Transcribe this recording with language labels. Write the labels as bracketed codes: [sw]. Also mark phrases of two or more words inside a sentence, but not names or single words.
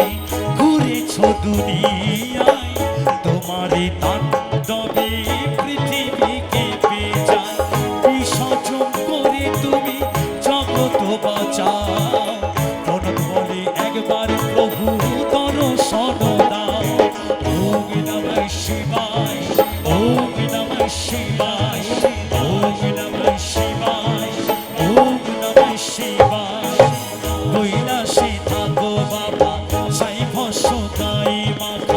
[bn] ঘুরেছো দুনিয়ায় তোমারই তাণ্ডবে পৃথিবী কেঁপে যায় বিসর্জন করে তুমি জগৎ বাঁচাও বলে একবার প্রভু দর্শন দাও [sa] ওম নমঃ শিবায় ওম নমঃ শিবায় ওম নমঃ শিবায় ওম নমঃ শিবায় [bn] কৈলাসে থাকো বাবা চাই ভস্ম গাই মা